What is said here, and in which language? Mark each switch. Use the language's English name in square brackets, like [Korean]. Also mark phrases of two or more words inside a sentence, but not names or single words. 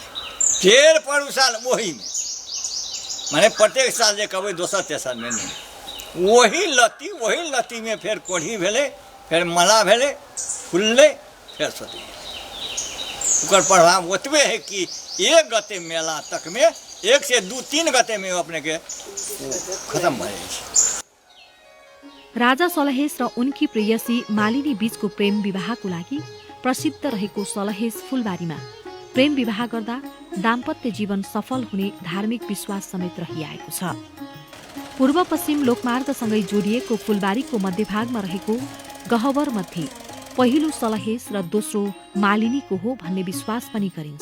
[Maithili] फेर पर साल वही में माने प्रत्येक साल जे कहबै दोसर तेसर में नहीं वही लत्ती में फिर कोढ़ी भेले फिर मला भेले फूलले फिर सोती। ओकर प्रभाव ओतबे है कि 1 गते मेला तक में 1 से 2-3 गते में अपने के खत्म भ जाइ छै। [Nepali] राजा सलहेस र उनकी प्रेयसी मालिनी बीचको प्रेम विवाहको लागि प्रसिद्ध रहेको सलहेस फुलबारीमा प्रेम विवाह गर्दा दाम्पत्य जीवन सफल हुने धार्मिक विश्वास समेत रहिआएको छ। पूर्व पश्चिम लोकमार्गसँगै जोडिएको फुलबारीको मध्यभागमा रहेको गहवर मध्ये पहिलो सलहेस र दोस्रो मालिनीको हो भन्ने विश्वास पनि गरिन्छ।